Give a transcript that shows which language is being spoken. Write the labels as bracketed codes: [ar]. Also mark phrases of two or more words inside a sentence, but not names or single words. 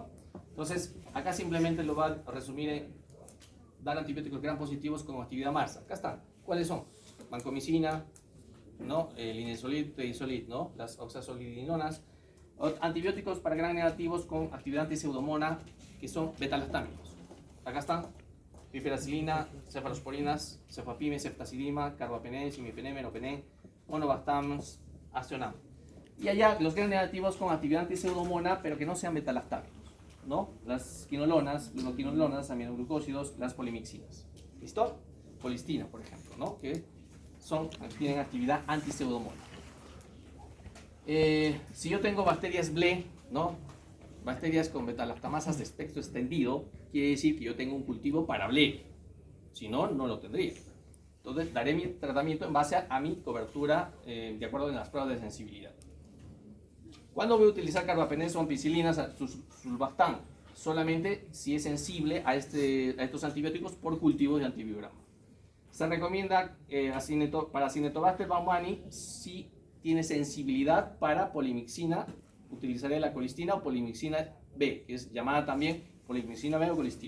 [es] Entonces, acá simplemente lo va a resumir en dar antibióticos gram positivos con actividad MARSA. Acá están. ¿Cuáles son? Vancomicina, ¿no? Linezolid, prednisolid, ¿no? Las oxazolidinonas. Antibióticos para gram negativos con actividad antiseudomona, que son betalactámicos. Acá están. Piperacilina, cefalosporinas, cefapime, ceftazidima, carbapenem, imipenem, meropenem, monobactam, aztreonam. Y allá los gram negativos con actividad antiseudomona, pero que no sean betalactámicos, ¿no? Las quinolonas, glucoquinolonas, aminoglucósidos, las polimixinas. ¿Listo? Colistina, por ejemplo, ¿no? Que tienen actividad antiseudomona. Si yo tengo bacterias BLE, ¿no? Bacterias con betalactamasas de espectro extendido, quiere decir que yo tengo un cultivo para BLE. Si no, no lo tendría. Entonces, daré mi tratamiento en base a mi cobertura de acuerdo con las pruebas de sensibilidad. ¿Cuándo voy a utilizar carbapenems o ampicilinas, sulbactam? Solamente si es sensible a estos antibióticos por cultivos de antibiograma. Se recomienda para Cinetobacter baumannii si tiene sensibilidad para polimixina, utilizaré la colistina o polimixina B, que es llamada también polimixina B o colistina.